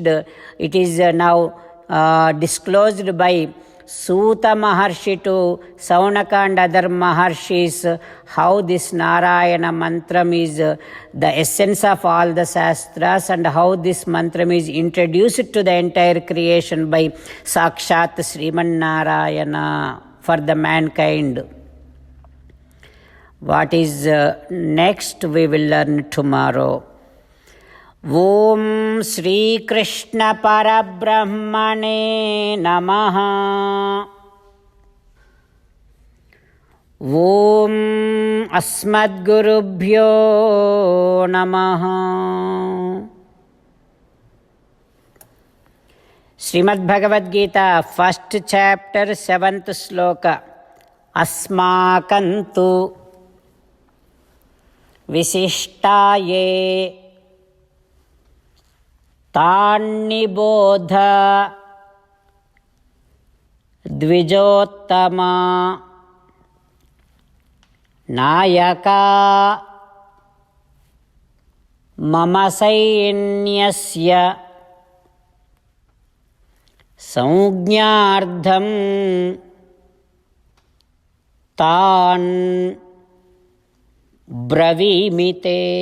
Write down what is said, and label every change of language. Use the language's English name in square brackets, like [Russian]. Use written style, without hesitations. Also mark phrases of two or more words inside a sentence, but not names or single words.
[English] It is now disclosed by Suta Maharshi to Saunaka and other Maharshis, how this Narayana mantram is the essence of all the Shastras and how this mantram is introduced to the entire creation by Sakshat Sriman Narayana for the mankind. What is next we will learn tomorrow. [Sanskrit] ॐ श्री कृष्ण परब्रह्मणे नमः. ॐ अस्मद्गुरुभ्यो नमः. [English] Srimad Bhagavad Gita, 1st chapter, 7th sloka. [Sanskrit] अस्माकंतु विशिष्टाये तन्निबोध द्विजोत्तम नायका मम सैन्यस्य संज्ञार्थं तान् ब्रवीमिते.